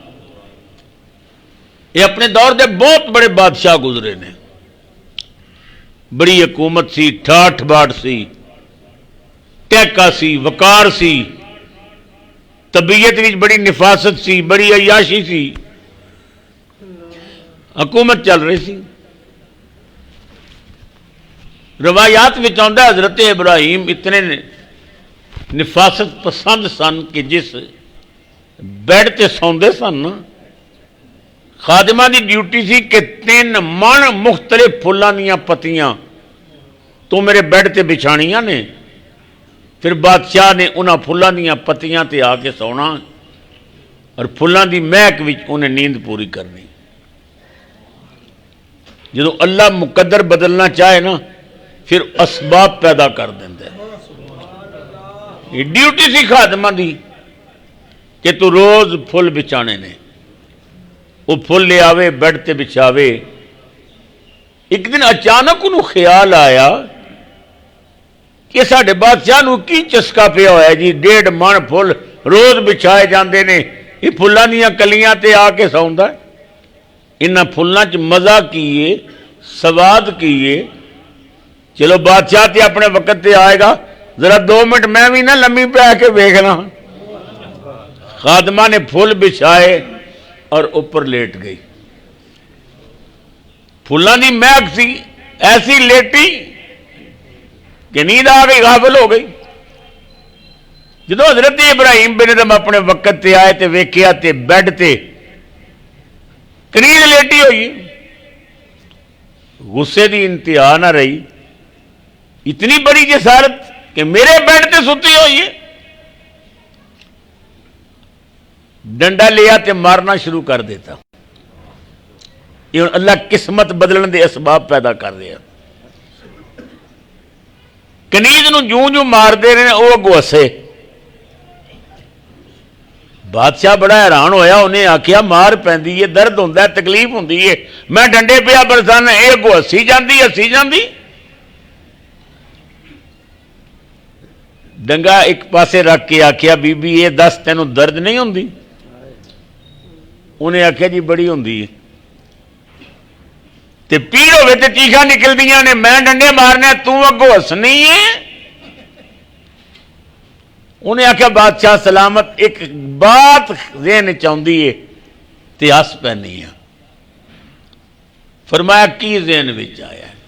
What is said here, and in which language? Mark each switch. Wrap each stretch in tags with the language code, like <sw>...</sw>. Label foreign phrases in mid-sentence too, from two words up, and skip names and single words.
<pa>یہ اپنے دور دے بہت بڑے بادشاہ گزرے نے، بڑی حکومت سی، ٹھاٹھ باٹ سی، ٹیکا سی، وقار سی، طبیعت وچ بڑی نفاست سی، بڑی عیاشی سی، حکومت چل رہی سی۔</pa> <ur>روایات میں آتا ہے حضرت ابراہیم اتنے نفاست پسند</ur> <pa>سن کہ جس بیڈ تے سوندے سن، خادمہ دی ڈیوٹی سی کہ 3 من مختلف پھلاں دیاں پتیاں تو میرے بیڈ تے بچھانیاں نے، پھر بادشاہ نے انہاں پھلاں دیاں پتیاں تے آ کے سونا اور پھلاں دی مہک وچ انہیں نیند پوری کرنی۔ جدو اللہ مقدر بدلنا چاہے نا پھر اسباب پیدا کر دیندے۔ یہ ڈیوٹی سی خادمہ دی کہ تو روز پھل بچانے نے، وہ پھل لے آوے بیڈ تے بچھاوے۔ ایک دن اچانک انہوں خیال آیا کہ ساڈے بادشاہ نو کی چسکا پیا ہوا ہے جی، 1.5 من پھل روز بچھائے جاندے نے، یہ پھلاں دیاں کلیاں تے آ کے سوندا ہے۔ انہاں پھلاں چ مزہ کیے، سواد کیے۔ چلو بادشاہ تے اپنے وقت تے آئے گا، ذرا 2 منٹ میں بھی نہ لمبی پہ کے ویکھنا۔</pa> <ur>خادمہ نے پھول بچھائے اور اوپر لیٹ گئی۔</ur> <pa>پھلاں دی مہک سی، ایسی لیٹی کہ نیند آ گئی، غافل ہو گئی۔ جدو حضرت ابراہیم بن ادم اپنے وقت تے آئے تے ویکھیا تے بیڈ تے کنیز لیٹی ہوئی، غصے دی انتہا نہ رہی۔ اتنی بڑی جسارت کہ میرے بیڈ تے ستی ہوئی ہے۔ ڈنڈا لیا تے مارنا شروع کر دیتا۔ یہ اللہ قسمت بدلن دے اسباب پیدا کر دیا۔ کنیز نو جوں جوں مار دے رہے وہ اگو ہسے۔ بادشاہ بڑا حیران ہویا، انہیں آکھیا مار پیندی ہے، درد ہوندا ہے، تکلیف ہوندی ہے، میں ڈنڈے پیا برسانا، اے اگو ہسی جاندی۔ ڈنگا ایک پاسے رکھ کے آکھیا بی بی یہ دس تینوں درد نہیں ہوندی؟ انہیں آکھیا جی بڑی ہوندی ہے۔ تے پیڑ ہوئے تے چیخاں نکل دیاں نے، میں ڈنڈے مارنے تو اگو ہسنی ہے۔ انہیں آکھیا بادشاہ سلامت، ایک بات ذہن چاہندی ہے تے ہس پینی ہے۔ فرمایا کی ذہن وچ آیا ہے؟</pa>